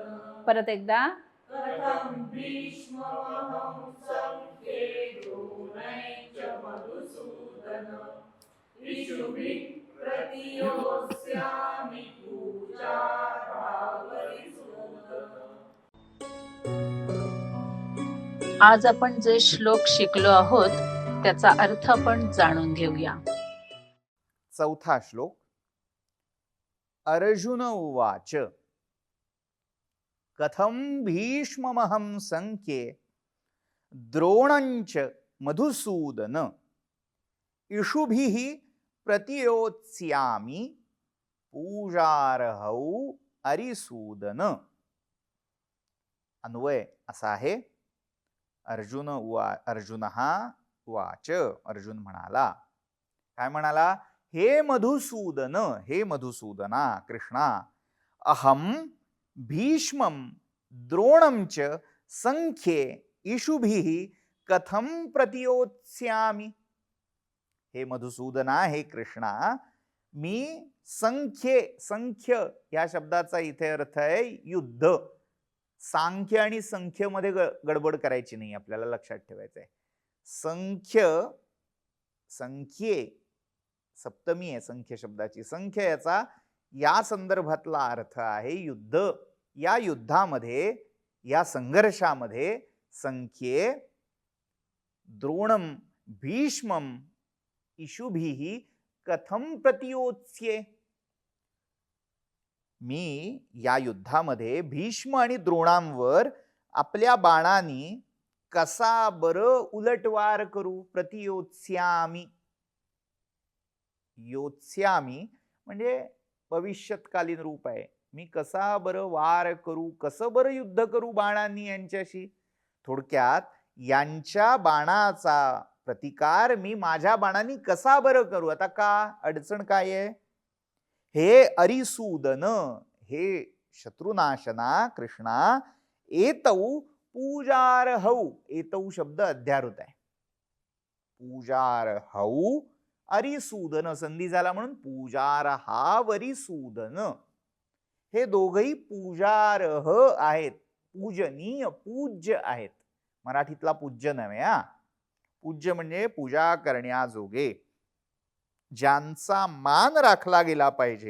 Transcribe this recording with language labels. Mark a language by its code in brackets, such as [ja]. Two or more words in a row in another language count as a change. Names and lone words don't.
[mr] परत एकदा. [sa] कथं भीष्ममहं संख्ये द्रोणै च मधुसूदन. इषुभिः प्रतियोत्स्यामि पूजार्हावरिसूदन. [mr] आज आपण जे श्लोक शिकलो आहोत त्याचा अर्थ आपण जाणून घेऊया. चौथा श्लोक. [sa] अर्जुन उवाच कथं भीष्ममहं संख्ये द्रोणञ्च मधुसूदन. इषुभिः प्रतियोत्स्यामि पूजार्हौ अरिसूदन. [mr] अन्वय असा आहे. [sa] अर्जुनः उवाच. [mr] अर्जुन म्हणाला. काय म्हणाला? हे मधुसूदन, हे मधुसूदना कृष्णा, [sa] अहम भीष्मं द्रोणं च संख्ये इषुभिः कथं प्रतियोत्स्यामि. [mr] हे मधुसूदना, हे कृष्णा, मी संख्य या शब्दाचा इथे अर्थ आहे युद्ध. सांख्य आणि संख्य मध्ये गडबड करायची नाही, आपल्याला लक्षात ठेवायचं आहे. संख्ये सप्तमी आहे संख्य शब्दाची. संख्य याचा या संदर्भातला अर्थ आहे युद्ध. या युद्धामध्ये, या संघर्षामध्ये [sa] संख्ये द्रोणम भीष्मम इषुभिः कथं प्रतियोत्स्ये. [mr] मी या युद्धामध्ये भीष्म आणि द्रोणांवर आपल्या बाणांनी कसा बरं उलटवार करू. प्रतियोत्स्यामि. योत्स्यामि म्हणजे भविष्यत्कालीन रूप आहे. मी कसा बरं वार करू, कसं बरं युद्ध करू बाणांनी यांच्याशी. थोडक्यात यांच्या बाणाचा प्रतिकार मी माझ्या बाणांनी कसा बरं करू. आता का अडचण काय आहे? हे अरिसूदन, हे शत्रुनाशना कृष्णा, [sa] एतौ पूजार्हौ. [mr] एतौ शब्द अध्यारूत आहे. [sa] पूजार्हौ अरिसूदन [mr] संधी झाला म्हणून पूजार्हावरिसूदन. हे दोघही पूजार्ह आहेत, पूजनीय, पूज्य आहेत. मराठीतला पूज्य नव्हे हा. पूज्य म्हणजे पूजा करण्याजोगे, ज्यांचा मान राखला गेला पाहिजे,